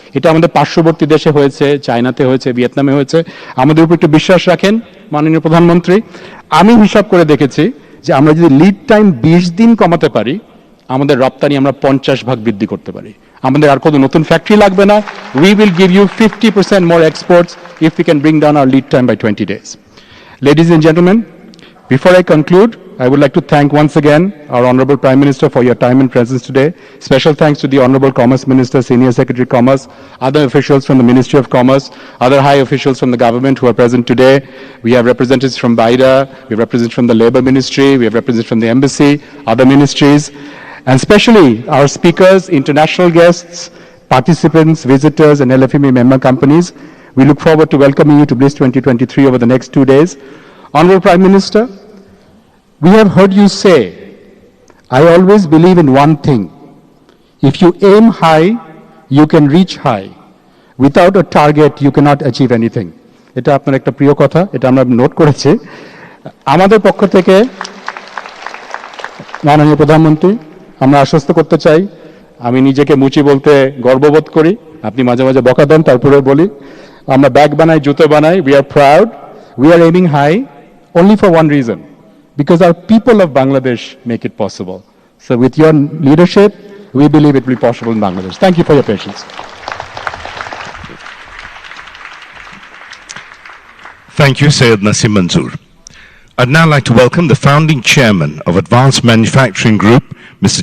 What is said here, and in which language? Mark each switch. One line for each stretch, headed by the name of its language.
Bangla: এটা আমাদের পার্শ্ববর্তী দেশে হয়েছে, চায়নাতে হয়েছে, ভিয়েতনামে হয়েছে। আমাদের উপর একটু বিশ্বাস রাখেন মাননীয় প্রধানমন্ত্রী। আমি হিসাব করে দেখেছি যে আমরা যদি লিড টাইম 20 দিন কমাতে পারি, আমাদের রপ্তানি আমরা 50 ভাগ বৃদ্ধি করতে পারি। আমাদের আর কোনো নতুন ফ্যাক্টরি লাগবে না।
English: We will give you 50% more exports if we can bring down our lead time by 20 days. Ladies and gentlemen, before I conclude, I would like to thank once again our Honorable Prime Minister for your time and presence today. Special thanks to the Honorable Commerce Minister, Senior Secretary Commerce, other officials from the Ministry of Commerce, other high officials from the government who are present today. We have representatives from BIDA, we have representatives from the Labour Ministry, we have representatives from the Embassy, other ministries, and especially our speakers, international guests, participants, visitors, and LFME member companies. We look forward to welcoming you to Bliss 2023 over the next 2 days. Honorable Prime Minister, we have heard you say, I always believe in one thing. If you aim high, you can reach high. Without a target, you cannot achieve anything.
Bangla: এটা আপনার একটা প্রিয় কথা, এটা আমরা note করেছি। আমাদের পক্ষ থেকে মাননীয় প্রধানমন্ত্রী আমরা আশ্বস্ত করতে চাই, আমি নিজেকে মুচি বলতে গর্ববোধ করি, আপনি মাঝে মাঝে বকা দেন, তারপরে বলি আমরা ব্যাগ বানাই, জুতো বানাই,
English: we are proud, we are aiming high only for one reason, because our people of Bangladesh make it possible. So with your leadership, we believe it will be possible in Bangladesh. Thank you for your patience. Thank you, Syed Nasim Manzoor. I'd now like to welcome the founding chairman of Advanced Manufacturing Group, Mr.